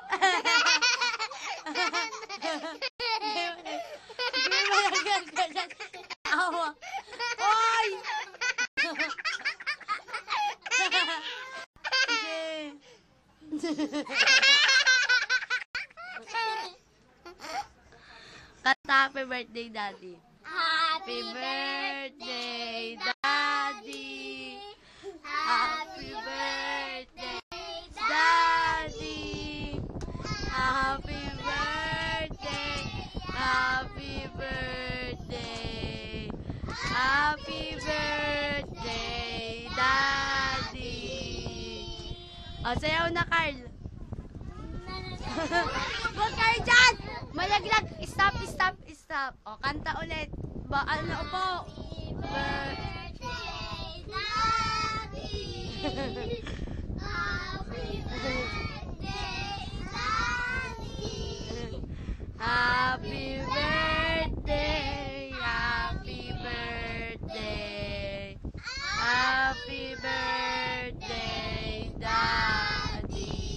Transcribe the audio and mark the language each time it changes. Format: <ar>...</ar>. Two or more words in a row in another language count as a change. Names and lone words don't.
<tl>Sige, malaglag ka dyan. Awa. Oy! Sige.</tl> <en>Kanta happy birthday, Daddy. Happy Birthday, Daddy. Happy birthday, Daddy. Happy birthday. Happy birthday. Happy birthday, Daddy.</en> <tl>O, sayaw na, Carl. Huwag kayo dyan! Malaglag! Stop! O, kanta ulit. Ano po?</tl> <en>birthday, Daddy. Happy birthday, Daddy. Happy birthday. Happy birthday. Happy birthday, Daddy.</en>